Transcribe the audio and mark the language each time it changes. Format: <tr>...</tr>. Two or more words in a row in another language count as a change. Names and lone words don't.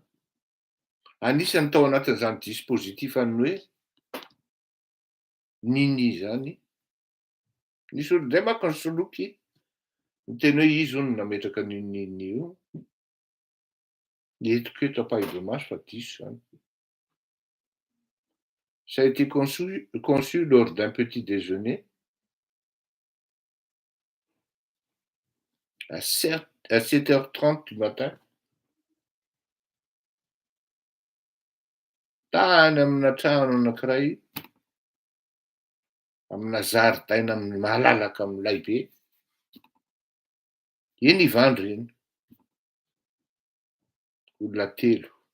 <mg>Anisany tao anatin'izany dispositifany hoe nini zany. Nisy olon'izay manko nisoloky miteny hoe izy hono nametraka an'io nini io. Entiko eto ampahibe-maso fa diso zany.</mg> <fr>Ça a été conçu lors d'un petit déjeuner à 7h30 du matin.</fr> <mg>Tany amina trano anankiray amina zaridaina malalaka milay be. Eny Ivandry eny. Olona telo.</mg>